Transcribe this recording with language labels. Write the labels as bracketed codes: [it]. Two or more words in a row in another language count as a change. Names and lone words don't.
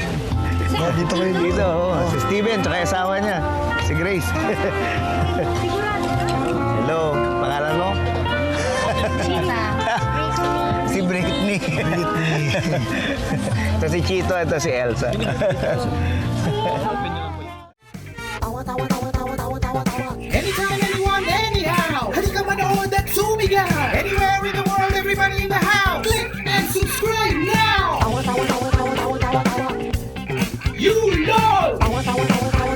[tl] Dito kayo. Dito, si Steven, tsaka yung asawa niya, si Grace. Hello, pangalan mo? Si Britney. Ito si Chito, ito si Elsa. [en] Anytime, anyone, anyhow. [tl] Halika manood at sumigaw. [en] Anywhere in the world, everybody in the house. Click and subscribe now. You know.